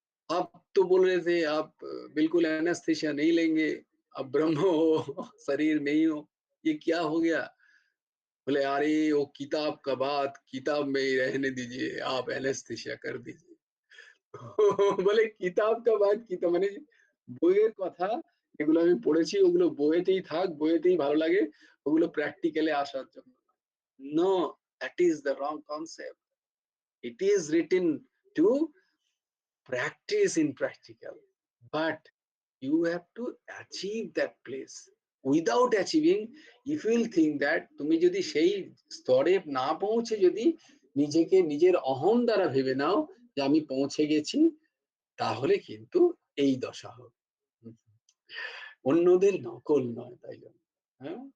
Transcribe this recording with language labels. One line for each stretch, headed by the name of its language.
Hindi: आप तो बोल रहे थे आप बिल्कुल एनेस्थीसिया नहीं लेंगे, आप ब्रह्म हो, शरीर नहीं हो, ये क्या हो गया?" बोले, "अरे वो किताब का बात किताब में ही रहने दीजिए, आप एनेस्थीसिया कर दीजिए।"
Bangla: বলে,
Hindi: "কিতাব কা বাত কিতাব"
Bangla: মানে বইয়ের কথা, এগুলো আমি পড়েছি, ওগুলো বইয়েতেই থাক, বইয়েতেই ভালো লাগে, ওগুলো প্র্যাকটিক্যালে আসার জন্য।
English: No, that is the wrong concept. It is written to practice in practical, but you have to achieve that place. Without achieving, if you will think that
Bangla: তুমি যদি সেই স্তরে না পৌঁছে যদি নিজেকে নিজের অহং দ্বারা ভেবে নাও যে আমি পৌঁছে গেছি, তাহলে কিন্তু এই দশা হবে। হুম। অন্যদের নকল নয় তাই জন্য। হ্যাঁ?